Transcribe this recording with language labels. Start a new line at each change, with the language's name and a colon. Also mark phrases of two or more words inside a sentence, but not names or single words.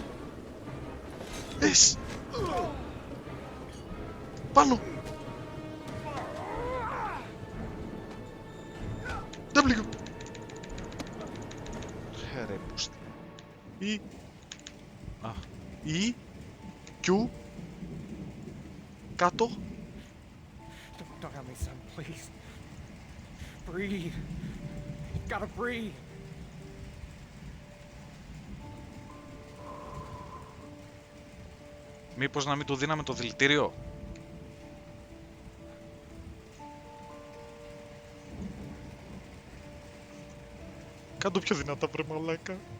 Greek: Εσ. Πάνω. W. Ρε πούστη. Ή. Α. Ή. Q. Κάτω.
English: Don't die on me, son, please. Breathe. You gotta breathe.
Greek: Μήπως να μην του δίναμε το δηλητήριο. Κάντο πιο δυνατά, βρε μαλάκα.